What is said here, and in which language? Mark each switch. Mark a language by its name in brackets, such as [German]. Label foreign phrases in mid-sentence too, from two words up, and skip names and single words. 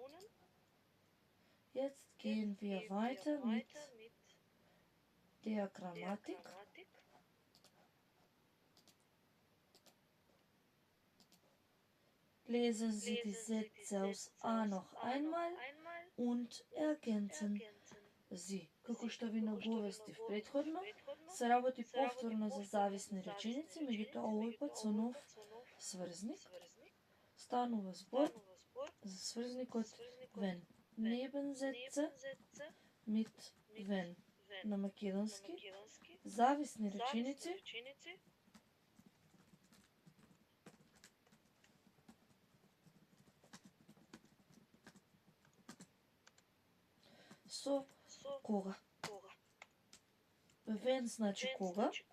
[German] Jetzt gehen wir weiter mit der Grammatik. Lesen Sie die Sätze aus A noch einmal und ergänzen Sie. [Macedonian] Како што ви наговестив претходно, се работи повторно за зависни реченици, меѓутоа овој пат со нов сврзник. Станува збор за сврзникот [German] wenn Nebensätze mit wenn [Macedonian] на македонски, зависни реченици со кога. When значи кога.